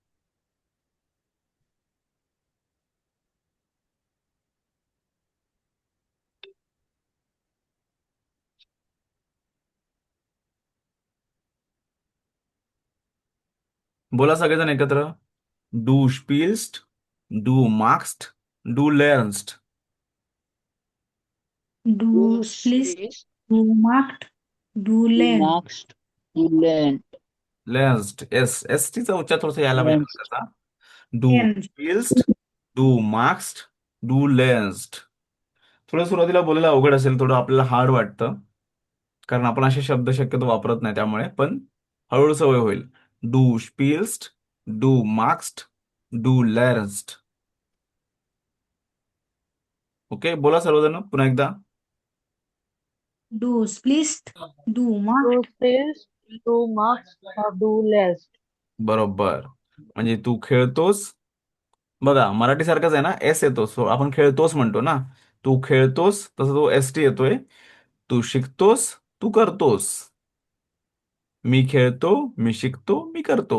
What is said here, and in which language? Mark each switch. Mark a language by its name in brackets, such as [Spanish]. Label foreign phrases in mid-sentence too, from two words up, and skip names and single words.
[Marathi] बोला सगळेजण एकत्र. [German] du spielst, du machst, du lernst. डू Du स्प्लिस, spielst, du machst, du du लेर्न. magst, du lernst. लर्न्स्ट. [Marathi] एस एस टीचा उच्चार थोडासा यायला पाहिजे [German] Lernst. [Marathi] त्याचा. डू [German] लेर्न. spielst, du machst, du lernst. [Marathi] थोडं सुरुवातीला बोलायला अवघड असेल, थोडं आपल्याला हार्ड वाटतं कारण आपण असे शब्द शक्यतो वापरत नाही. त्यामुळे पण हळूहळू सवय होईल. [German] du spielst, du machst, du lernst. [Marathi] ओके. बोला सर्वजण पुन्हा एकदा. [German] du spielst, du Du मार्क्ड. spielst, du machst, du lernst. [Marathi] बरोबर. म्हणजे तू खेळतोस. बघा मराठी सारखंच आहे ना, एस येतो. सो आपण खेळतोस म्हणतो ना. तू खेळतोस तसं तो एस टी येतोय. तू शिकतोस, तू करतोस. मी खेळतो, मी शिकतो, मी करतो.